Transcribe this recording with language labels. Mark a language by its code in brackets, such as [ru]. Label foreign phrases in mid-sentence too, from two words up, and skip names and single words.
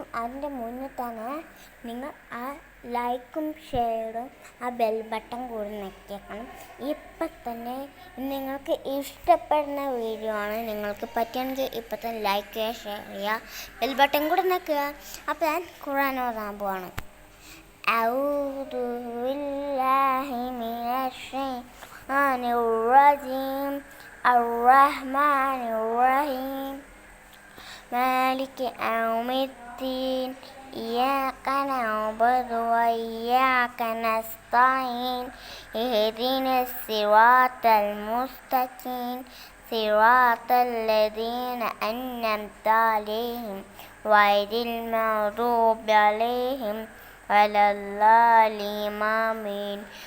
[ml] അതിൻ്റെ മുന്നേ തന്നെ നിങ്ങൾ ആ ലൈക്കും ഷെയറും ആ [en] bell button [ml] കൂടി ഞെക്കിയേക്കണം. ഇപ്പം തന്നെ നിങ്ങൾക്ക് ഇഷ്ടപ്പെടുന്ന വീഡിയോ ആണ്. നിങ്ങൾക്ക് പറ്റുമെങ്കിൽ ഇപ്പം തന്നെ ലൈക്ക് ചെയ്യുക, ഷെയർ ചെയ്യുക, [en] bell button [ml] കൂടി ഞെക്കുക. അപ്പോൾ ഞാൻ ഖുർആൻ ഓതാൻ പോവാണ്. [ar] أعوذ بالله من الشيطان الرجيم الرحمن الرحيم مالك يوم الدين إياك نعبد وإياك نستعين اهدنا الصراط المستقيم صراط الذين أنعمت عليهم غير المغضوب عليهم ولا الضالين آمين.